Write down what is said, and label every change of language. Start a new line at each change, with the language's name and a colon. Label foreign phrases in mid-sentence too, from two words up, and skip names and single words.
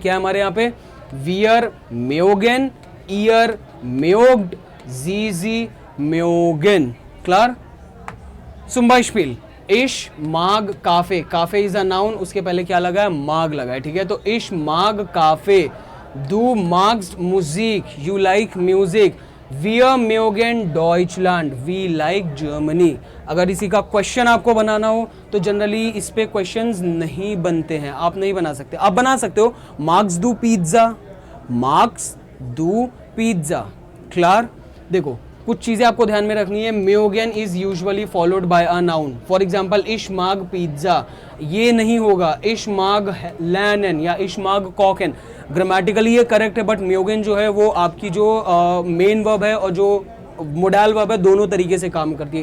Hindi: क्या है हमारे यहाँ पे,
German: wir mögen, ihr mögt, sie mögen, klar. zum Beispiel, ich mag Kaffee,
English: Kaffee is a noun,
Hindi: उसके पहले क्या लगा है, माग लगा है, ठीक है।
German: तो ich mag Kaffee, du magst Musik,
English: you like music,
German: wir mögen Deutschland,
English: We like Germany.
Hindi: अगर इसी का क्वेश्चन आपको बनाना हो तो जनरली इस पे क्वेश्चंस नहीं बनते हैं, आप नहीं बना सकते, आप बना सकते हो,
German: magst du Pizza, magst du Pizza,
Hindi: क्लियर। देखो कुछ चीजें आपको ध्यान में रखनी है,
English: mögen is usually followed by a noun, for example
German: ich mag Pizza,
Hindi: ये नहीं होगा
German: ich mag lernen
Hindi: या
German: ich mag kochen,
Hindi: ग्रामेटिकली ये करेक्ट है, बट म्योगेन जो है वो आपकी जो
English: main verb
Hindi: है और जो
English: modal verb
Hindi: है, दोनों तरीके से काम करती है।